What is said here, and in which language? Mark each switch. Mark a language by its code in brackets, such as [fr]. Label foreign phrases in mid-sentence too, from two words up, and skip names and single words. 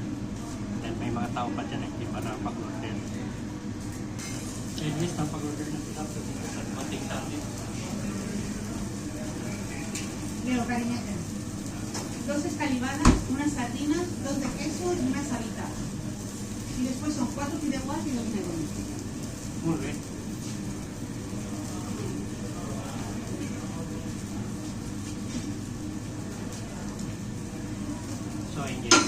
[tl] Then may mga tao pa dyan na hindi pa napag-order. Anyways, napag-order na sila so dito sa pating natin. [es] Leo, cariñata. 2 escalivadas, unas sardinas, 2 de queso y unas sabitas. Y después son 4 fideuás y 2 negrones. Muy bien. [tl] So ayun guys.